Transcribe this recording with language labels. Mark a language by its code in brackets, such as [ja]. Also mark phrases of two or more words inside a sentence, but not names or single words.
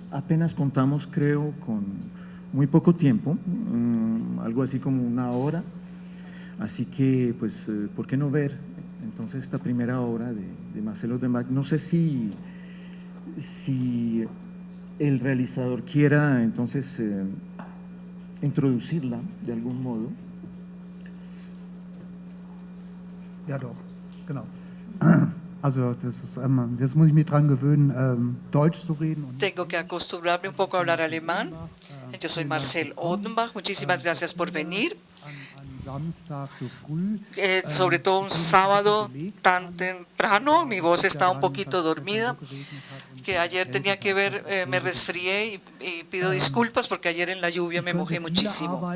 [es] Apenas contamos, creo, con muy poco tiempo, algo así como 1 hora, así que, pues, ¿por qué no ver entonces esta primera obra de Marcel Odenbach? No sé si el realizador quiera entonces introducirla de algún modo. [de] Ja, doch, genau. Also jetzt muss ich mich dran gewöhnen, Deutsch zu reden. [es] Tengo que acostumbrarme un poco a hablar alemán. Yo soy Marcel Odenbach. Muchísimas gracias por venir. Sobre todo un sábado tan temprano, mi voz está un poquito dormida, que ayer tenía que ver, me resfrié y pido disculpas porque ayer en la lluvia me mojé muchísimo.